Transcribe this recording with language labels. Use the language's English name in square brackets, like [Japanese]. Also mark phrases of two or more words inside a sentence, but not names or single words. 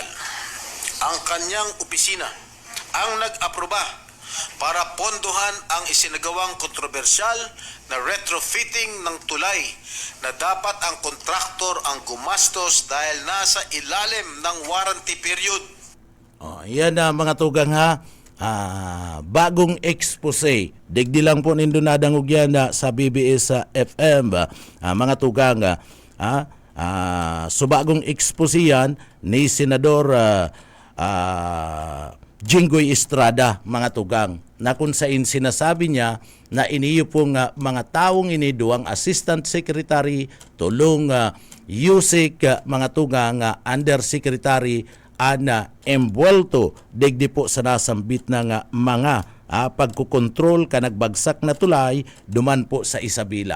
[Filipino] Ang kanyang opisina ang nag-aproba para pondohan ang isinagawang kontrobersyal na retrofitting ng tulay na dapat ang kontraktor ang gumastos dahil nasa ilalim ng warranty period. [Bikol] Yan na mga tugang ha. Bagong expose. Digdi lang po nindo nadangog yan sa BBS sa FM. Mga tugang so bagong expose yan ni Senador Jinggoy Estrada, mga tugang, na kung saan sinasabi niya na iniyo pong mga taong ini duwang assistant secretary, tulong Yusik, mga tugang, undersecretary ana embuelto digdi po sa nasambit ng mga pagkukontrol ka nagbagsak na tulay duman po sa Isabela.